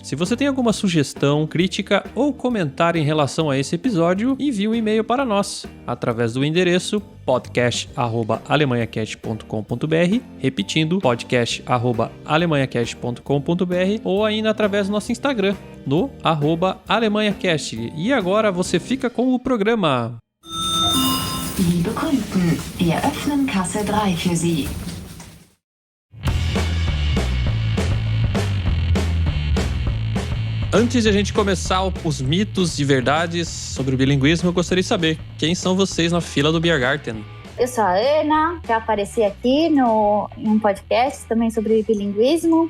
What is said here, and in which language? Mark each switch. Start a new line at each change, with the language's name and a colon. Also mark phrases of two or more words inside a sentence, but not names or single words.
Portuguese: Se você tem alguma sugestão, crítica ou comentário em relação a esse episódio, envie um e-mail para nós através do endereço podcast@alemanhacast.com.br, repetindo, podcast@alemanhacast.com.br, ou ainda através do nosso Instagram, no @alemanhacast. E agora você fica com o programa.
German: Liebe Kunden, wir öffnen Kasse 3 für Sie.
Portuguese: Antes de a gente começar os mitos e verdades sobre o bilinguismo, eu gostaria de saber quem são vocês na fila do Biergarten. Eu sou a Ana, já apareci aqui em um podcast também sobre bilinguismo.